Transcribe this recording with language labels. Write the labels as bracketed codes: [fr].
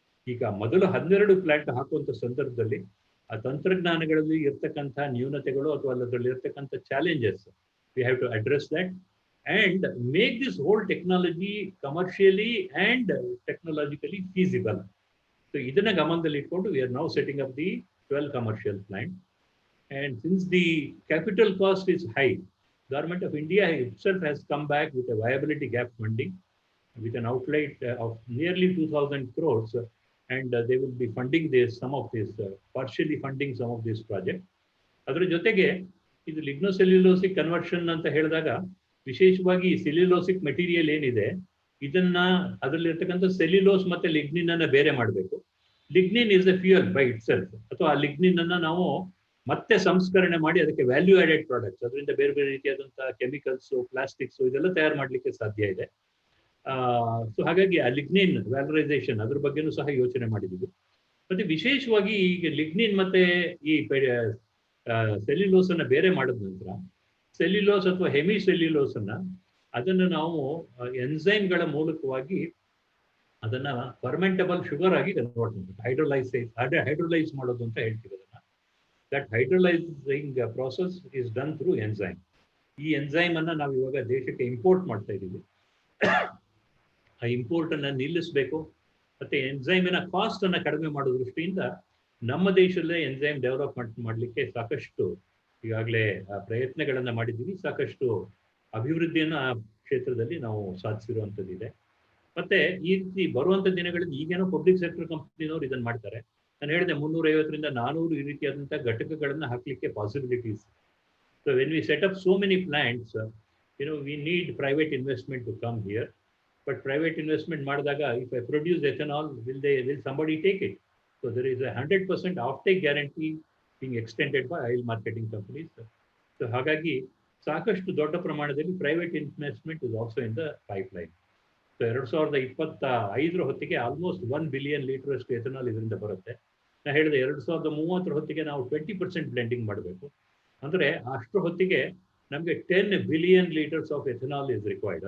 [kn] ಈಗ ಮೊದಲು 12 ಪ್ಲಾಂಟ್ ಹಾಕುವಂಥ ಸಂದರ್ಭದಲ್ಲಿ ಆ ತಂತ್ರಜ್ಞಾನಗಳಲ್ಲಿ ಇರ್ತಕ್ಕಂಥ ನ್ಯೂನತೆಗಳು ಅಥವಾ ಅದರಲ್ಲಿ ಇರ್ತಕ್ಕಂಥ challenges, [en] We have to address that and make this whole technology commercially and technologically feasible. So [kn] ಇದನ್ನ ಗಮನದಲ್ಲಿ ಇಟ್ಕೊಂಡು [en] We are now setting up the 12 commercial plant. And since the capital cost is high, Government of India itself has come back with a viability gap funding with an outlay of nearly 2,000 crores, and they will be funding some of this, partially funding some of this project. [kn] ಅದರ ಜೊತೆಗೆ ಇದು ಲಿಗ್ನೋಸೆಲ್ಯುಲೋಸಿಕ್ conversion ಅಂತ ಹೇಳಿದಾಗ ವಿಶೇಷವಾಗಿ ಸೆಲ್ಯುಲೋಸಿಕ್ material ಏನಿದೆ ಇದನ್ನ ಅದರಲ್ಲಿ ಇರ್ತಕ್ಕಂಥ ಸೆಲ್ಯುಲೋಸ್ ಮತ್ತೆ ಲಿಗ್ನಿನ್ ಅನ್ನ ಬೇರೆ ಮಾಡಬೇಕು. [en] lignin is a fuel by itself, [kn] ಅಥವಾ ಆ ಲಿಗ್ನಿನ್ ಅನ್ನ ನಾವು ಮತ್ತೆ ಸಂಸ್ಕರಣೆ ಮಾಡಿ ಅದಕ್ಕೆ ವ್ಯಾಲ್ಯೂ ಆಡೆಡ್ ಪ್ರಾಡಕ್ಟ್ಸ್, ಅದರಿಂದ ಬೇರೆ ಬೇರೆ ರೀತಿಯಾದಂತಹ ಕೆಮಿಕಲ್ಸ್, ಪ್ಲಾಸ್ಟಿಕ್ಸ್ ಇದೆಲ್ಲ ತಯಾರು ಮಾಡಲಿಕ್ಕೆ ಸಾಧ್ಯ ಇದೆ. ಸೊ ಹಾಗಾಗಿ ಆ ಲಿಗ್ನಿನ್ ವ್ಯಾಲರೈಸೇಷನ್ ಅದ್ರ ಬಗ್ಗೆನೂ ಸಹ ಯೋಚನೆ ಮಾಡಿದ್ದೀವಿ. ಮತ್ತೆ ವಿಶೇಷವಾಗಿ ಈಗ ಲಿಗ್ನಿನ್ ಮತ್ತೆ ಈ ಸೆಲ್ಯುಲೋಸ್ ಅನ್ನ ಬೇರೆ ಮಾಡಿದ ನಂತರ ಸೆಲ್ಯುಲೋಸ್ ಅಥವಾ ಹೆಮಿ ಸೆಲ್ಯುಲೋಸ್ ಅನ್ನ ಅದನ್ನು ನಾವು ಎನ್ಸೈಮ್ಗಳ ಮೂಲಕವಾಗಿ ಅದನ್ನ ಫರ್ಮೆಂಟಬಲ್ ಶುಗರ್ ಆಗಿ ಕನ್ವರ್ಟ್ ಮಾಡಬೇಕು. ಹೈಡ್ರೋಲೈಸ್ ಮಾಡೋದು ಅಂತ ಹೇಳ್ತೀವಿ ಅದನ್ನ. [en] That hydrolyzing process is done through enzyme. [kn] ಈ ಎಂಜೈಮ್ ಅನ್ನ ನಾವು ಇವಾಗ ದೇಶಕ್ಕೆ ಇಂಪೋರ್ಟ್ ಮಾಡ್ತಾ ಇದ್ದೀವಿ. ಆ ಇಂಪೋರ್ಟ್ ಅನ್ನ ನಿಲ್ಲಿಸಬೇಕು. ಮತ್ತೆ ಎಂಜೈಮಿನ ಕಾಸ್ಟ್ ಅನ್ನ ಕಡಿಮೆ ಮಾಡೋ ದೃಷ್ಟಿಯಿಂದ ನಮ್ಮ ದೇಶದಲ್ಲೇ ಎಂಜೈಮ್ ಡೆವಲಪ್ಮೆಂಟ್ ಮಾಡಲಿಕ್ಕೆ ಸಾಕಷ್ಟು ಈಗಾಗಲೇ ಪ್ರಯತ್ನಗಳನ್ನ ಮಾಡಿದ್ದೀವಿ. ಸಾಕಷ್ಟು ಅಭಿವೃದ್ಧಿಯನ್ನ ಆ ಕ್ಷೇತ್ರದಲ್ಲಿ ನಾವು ಸಾಧಿಸಿರುವಂಥದ್ದಿದೆ. ಮತ್ತೆ ಈ ರೀತಿ ಬರುವಂಥ ದಿನಗಳಲ್ಲಿ ಈಗೇನೋ ಪಬ್ಲಿಕ್ ಸೆಕ್ಟರ್ ಕಂಪನಿನವರು ಇದನ್ನ ಮಾಡ್ತಾರೆ. ನಾನು ಹೇಳಿದೆ 350ರಿಂದ 400 ಈ ರೀತಿಯಾದಂಥ ಘಟಕಗಳನ್ನ ಹಾಕಲಿಕ್ಕೆ possibilities. [en] So when we set up so many plants, we need private investment to come here. But private investment ಮಾಡಿದಾಗ if I produce ethanol, will somebody take it? So there is a 100% offtake guarantee being extended by oil marketing companies. So [kn] ಹಾಗಾಗಿ ಸಾಕಷ್ಟು ದೊಡ್ಡ ಪ್ರಮಾಣದಲ್ಲಿ [en] Private investment is also in the pipeline. [kn] So 2025 ಹೊತ್ತಿಗೆ almost 1 billion litre ಅಷ್ಟು ethanol ಇದರಿಂದ ಬರುತ್ತೆ. ನಾನು ಹೇಳಿದೆ 2030 ಹೊತ್ತಿಗೆ ನಾವು 20% ಬ್ಲೆಂಡಿಂಗ್ ಮಾಡಬೇಕು. ಅಂದರೆ ಅಷ್ಟರ ಹೊತ್ತಿಗೆ ನಮಗೆ [en] 10 billion litres of ethanol is required.